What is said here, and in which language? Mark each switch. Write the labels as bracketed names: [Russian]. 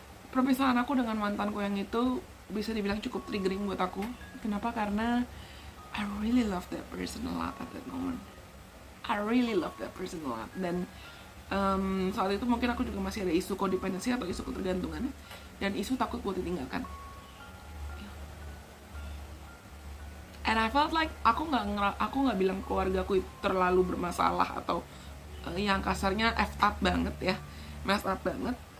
[Indonesian] Perpisahan aku dengan mantanku yang itu bisa dibilang cukup triggering buat aku. Kenapa? Karena [English] I really love that person a lot at that moment. I really love that person a lot. [Indonesian] Dan saat itu mungkin aku juga masih ada isu kodependensi atau isu ketergantungan dan isu takut buat ditinggalkan. [English] And I felt like [Indonesian] aku nggak bilang keluargaku terlalu bermasalah atau yang kasarnya [English] effed up [Indonesian] banget ya, [English] messed up [Indonesian] banget.